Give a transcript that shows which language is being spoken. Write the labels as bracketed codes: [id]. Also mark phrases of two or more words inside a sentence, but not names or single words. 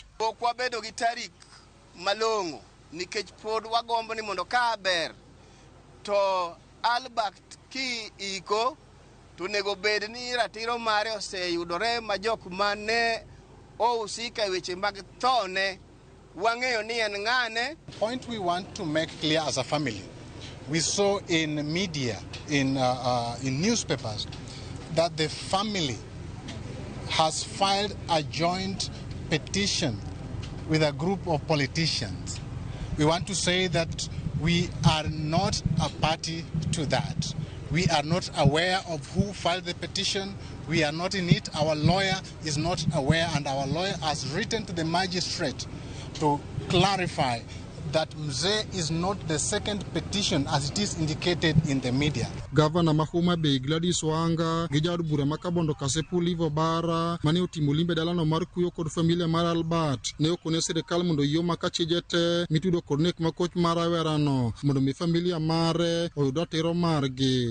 [luo] Pok wabedo gi tarik malong'o nikech pod wagombo ni mondo ka ber to Albert ki iko tunego bed ni ratiro mare oseyudore ma jok mane ousika e weche mag thone wang'eyo ni en ng'ane. [en] Point we want to make clear as a family, we saw in media, in newspapers, that the family has filed a joint petition with a group of politicians. We want to say that we are not a party to that. We are not aware of who filed the petition. We are not in it. Our lawyer is not aware, and our lawyer has written to the magistrate to clarify that Mzee is not the second petition as it is indicated in the media. [luo] Governor Mahoma Bay Gladys Wanga gi jaod bura makabondo Kasepul Ivo Bara mane otimo limbe dalano mar kuyo kod familia mar Albert ne okone sirikal mondo yo makache jete mitudo kod nek makoch mar rawerano mondo mi familia mare oyud ratiro margi.